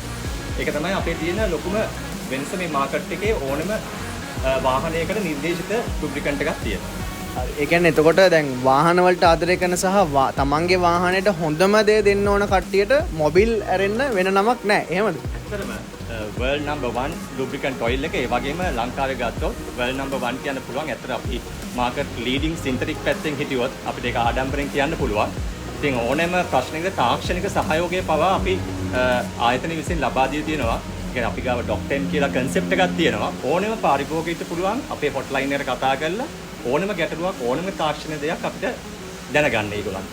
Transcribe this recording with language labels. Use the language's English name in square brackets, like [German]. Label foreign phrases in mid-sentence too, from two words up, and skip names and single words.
[Sinhala] ඒක තමයි අපේ තියෙන ලොකුම වෙනස මේ මාකට් එකේ ඕනම වාහනයකට නිර්දේශිත ලුබ්‍රිකන්ට් එකක් තියෙනවා. ඒ කියන්නේ එතකොට දැන් වාහන වලට ආදරය කරන සහ තමන්ගේ වාහනයට හොඳම දේ දෙන්න ඕන කට්ටියට මොබිල් ඇරෙන්න වෙන නමක් නැහැ. එහෙමද? ඇත්තටම [English] world number 1 lubricant oil [Sinhala] එක ඒ වගේම ලංකාවේ ගත්තොත් [English] world number 1 [Sinhala] කියන්න පුළුවන්. ඇත්තට අපි [English] market leading synthetic [Sinhala] පැත්තෙන් හිටියොත් අපිට ඒක ආඩම්බරෙන් කියන්න පුළුවන්. ඉතින් ඕනෑම ප්‍රශ්නයකට තාක්ෂණික සහයෝගය පවා අපි ආයතන විසින් ලබා දී තියෙනවා. ඒ කියන්නේ අපි ගාව ඩොක්ටෙන් කියලා concept එකක් තියෙනවා. ඕනෑම පාරිභෝගිකයට පුළුවන් අපේ hotline එකට කතා කරලා ඕනෑම ගැටලුවක් ඕනෑම තාක්ෂණ දෙයක් අපිට දැනගන්න ඒගොල්ලන්ට.